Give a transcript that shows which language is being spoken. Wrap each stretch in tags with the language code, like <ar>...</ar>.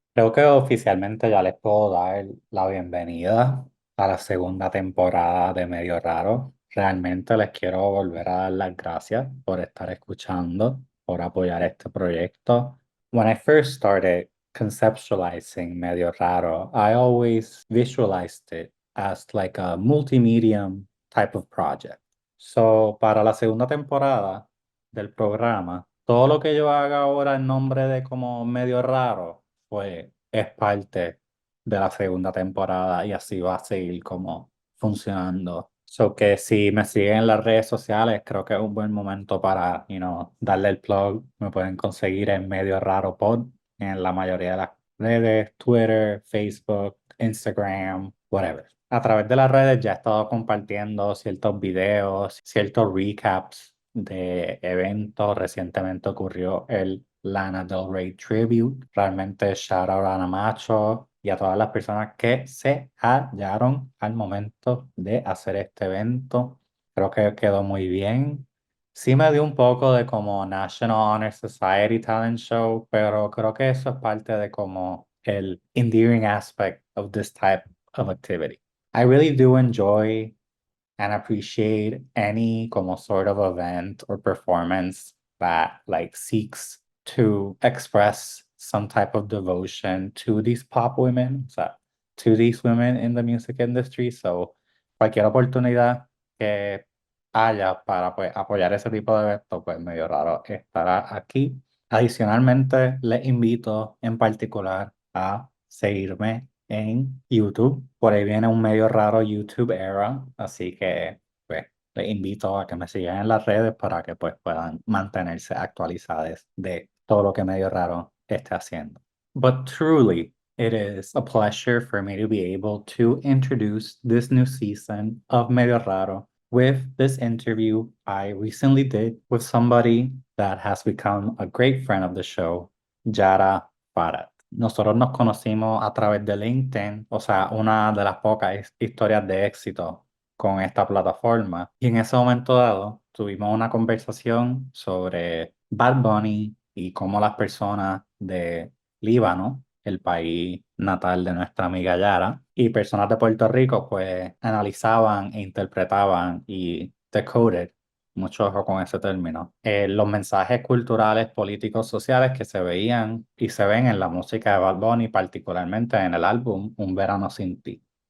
<es>Creo que oficialmente ya les puedo dar la bienvenida a la segunda temporada de Medio Raro. Realmente les quiero volver a dar las gracias por estar escuchando, por apoyar este proyecto.</es> <en>When I first started conceptualizing Medio Raro, I always visualized it as like a multimedia type of project.</en> <es>So, para la segunda temporada del programa, todo lo que yo haga ahora en nombre de como Medio Raro, pues es parte de la segunda temporada y así va a seguir como funcionando. So que si me siguen en las redes sociales, creo que es un buen momento para, darle el plug. Me pueden conseguir en Medio Raro Pod en la mayoría de las redes, Twitter, Facebook, Instagram, whatever. A través de las redes ya he estado compartiendo ciertos videos, ciertos recaps de eventos. Recientemente ocurrió el Lana Del Rey Tribute. Realmente</es> <en>shout out</en> <es>a Namacho y a todas las personas que se hallaron al momento de hacer este evento. Creo que quedó muy bien. Sí me dio un poco de como National Honor Society Talent Show, pero creo que eso es parte de como el</es> <en>endearing aspect of this type of activity. I really do enjoy and appreciate any como sort of event or performance that like seeks to express some type of devotion to these pop women,</en> <es>o sea,</es> <en>to these women in the music industry.</en> <es>So, cualquier oportunidad que haya para pues, apoyar ese tipo de eventos, pues Medio Raro estará aquí. Adicionalmente, les invito en particular a seguirme en YouTube. Por ahí viene un Medio Raro YouTube era, así que pues les invito a que me sigan en las redes para que pues puedan mantenerse actualizados de todo lo que Medio Raro esté haciendo.</es> <en>But truly, it is a pleasure for me to be able to introduce this new season of Medio Raro with this interview I recently did with somebody that has become a great friend of the show, Yara Farad.</en> <es>Nosotros nos conocimos a través de LinkedIn, o sea, una de las pocas historias de éxito con esta plataforma. Y en ese momento dado, tuvimos una conversación sobre Bad Bunny y cómo las personas de Líbano, el país natal de nuestra amiga Yara, y personas de Puerto Rico, pues analizaban e interpretaban y decoded, mucho ojo con ese término, los mensajes culturales, políticos, sociales que se veían y se ven en la música de Bad Bunny, particularmente en el álbum Un Verano Sin Ti.</es>